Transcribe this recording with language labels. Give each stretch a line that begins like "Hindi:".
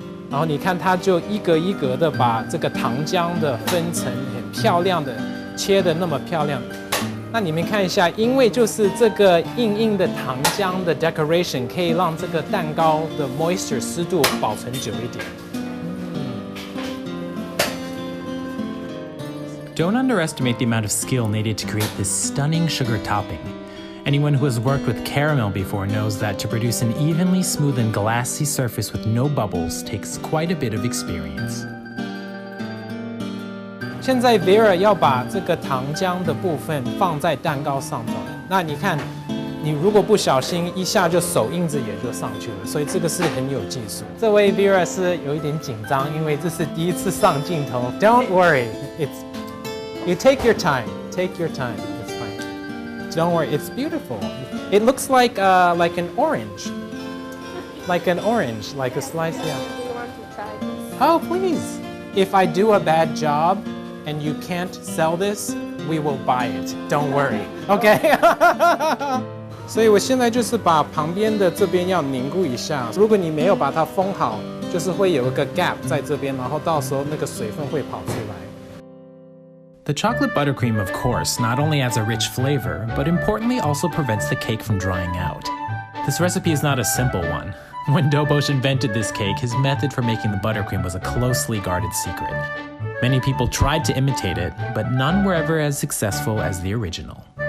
Chinese: 然后你看，它就一格一格的把这个糖浆的分层很漂亮的切的那么漂亮。那你们看一下，因为就是这个硬硬的糖浆的 decoration 可以让这个蛋糕的 moisture 湿度保存久一点。
English: Don't underestimate the amount of skill needed to create this stunning sugar topping. Anyone who has worked with caramel before knows that to produce an evenly smooth and glassy surface with no bubbles takes quite a bit of experience.
Chinese: 现在 Vera 要把这个糖浆的部分放在蛋糕上头，那你看，你如果不小心一下就手印子也就上去了，所以这个是很有技术。这位 Vera 是有一点紧张，因为这是第一次上镜头。
English: Don't worry, you take your time, take your time. It's fine. Don't worry, it's beautiful. It looks like an orange, like a slice. Yeah. Do you want to try this? Oh, please. If I do a bad job and you can't sell this, we will buy it. Don't worry. Okay?
Chinese: 所以我现在就是把旁边的这边要凝固一下。如果你没有把它封好，就是会有一个 gap 在这边，然后到时候那个水分会跑出来。
English: The chocolate buttercream, of course, not only adds a rich flavor, but importantly also prevents the cake from drying out. This recipe is not a simple one. When Dobosh invented this cake, his method for making the buttercream was a closely guarded secret. Many people tried to imitate it, but none were ever as successful as the original.